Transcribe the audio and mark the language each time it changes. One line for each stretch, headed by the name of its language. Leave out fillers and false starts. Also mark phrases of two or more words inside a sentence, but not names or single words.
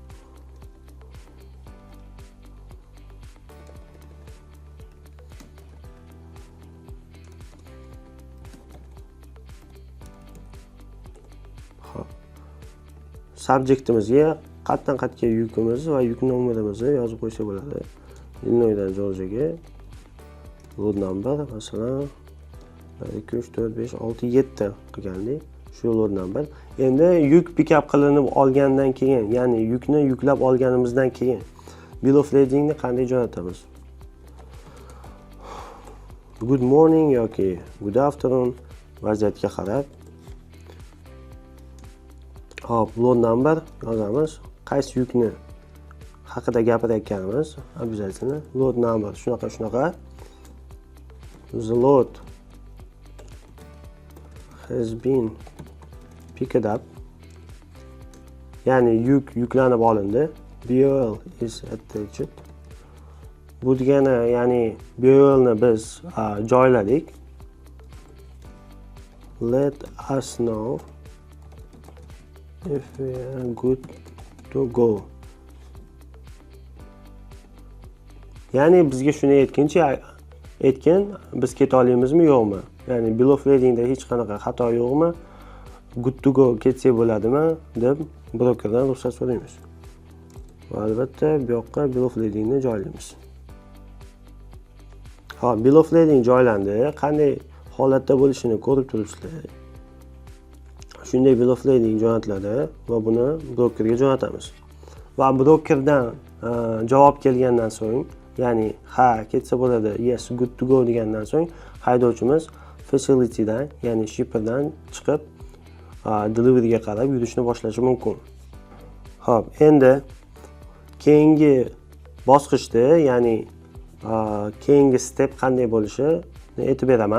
Uzbek: Subjectimizga qatdan qatga yukimiz va yuk nomerimizni yozib qo'ysa bo'ladi. Illinoisdan Georgiaga
English: load number
Uzbek: masalan 2 3 4 5 6 7 qilgandik. Shu
English: load number.
Uzbek: Endi yuk pick-up qilinib olgandan keyin, ya'ni yukni yuklab olganimizdan keyin
English: bill of ladingni
Uzbek: qanday jo'natamiz?
English: Good morning yoki good afternoon
Uzbek: vaziyatga qarab. Hop,
English: load number yozamiz.
Uzbek: Qaysi yukni haqida gapirayotganimiz обязательно
English: load number
Uzbek: shunaqa.
English: The load has been picked up.
Uzbek: Ya'ni yuk yuklanib olindi.
English: BOL is attached.
Uzbek: Bu degani, ya'ni BOL ni biz joyladik.
English: Let us know if we are good to go.
Uzbek: Ya'ni bizga shuni aytgan, biz keta olamizmi yo'qmi? Ya'ni
English: bill of ladingda
Uzbek: hech qanaqa xato yo'qmi?
English: Good to go
Uzbek: ketsak bo'ladimi deb brokerdan ruxsat so'raymiz. Va albatta bu yoqqa
English: bill of ladingni
Uzbek: joylaymiz. Xo'p,
English: bill of lading
Uzbek: joylandi. Qanday holatda bo'lishini ko'rib turibsizlar. Shunday
English: bill of lading
Uzbek: jo'natiladi va buni brokerga jo'natamiz. Va brokerdan javob kelgandan so'ng, ya'ni ha ketsa bo'ladi,
English: yes good to go
Uzbek: degandan so'ng haydovchimiz facilitydan, ya'ni shipperdan chiqib deliveryga qarab yurishni boshlashi mumkin. Xo'p, endi keyingi bosqichda, ya'ni keyingi step qanday bo'lishini aytib beraman.